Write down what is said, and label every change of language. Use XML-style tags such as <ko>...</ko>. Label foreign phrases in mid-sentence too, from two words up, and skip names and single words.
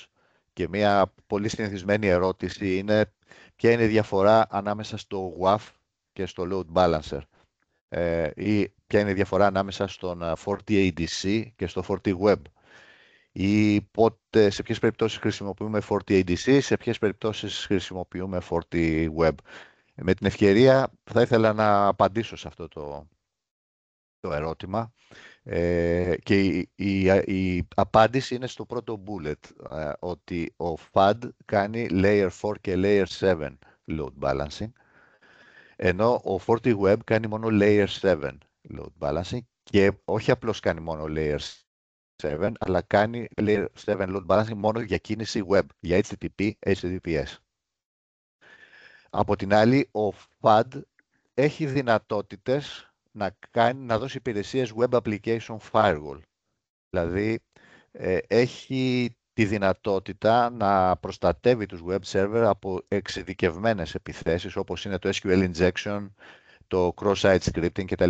<el>Και μια πολύ συνηθισμένη ερώτηση είναι ποια είναι η διαφορά ανάμεσα στο WAF και στο</el> <en>Load Balancer</en> <el>ή ποια είναι η διαφορά ανάμεσα στον FortiADC και στο FortiWeb ή σε ποιες περιπτώσεις χρησιμοποιούμε FortiADC, σε ποιες περιπτώσεις χρησιμοποιούμε FortiWeb. Με την ευκαιρία θα ήθελα να απαντήσω σε αυτό το ερώτημα και η απάντηση είναι στο πρώτο bullet, ότι ο FAD κάνει</el> <en>Layer 4</en> <el>και</el> <en>Layer 7 load balancing,</en> <el>ενώ ο FortiWeb κάνει μόνο</el> <en>Layer 7 load balancing</en> <el>και όχι απλώς κάνει μόνο</el> <en>Layer 7,</en> <el>αλλά κάνει</el> <en>Layer 7 load balancing</en> <el>μόνο για κίνηση web, για HTTP, HTTPS. Από την άλλη, ο FAD έχει δυνατότητες να δώσει υπηρεσίες</el> <en>Web Application Firewall.</en> <el>Δηλαδή, έχει τη δυνατότητα να προστατεύει τους</el> <en>web server</en> <el>από εξειδικευμένες επιθέσεις, όπως είναι το</el> <en>SQL injection,</en> <el>το</el> <en>cross-site scripting</en> <el>κτλ.</el>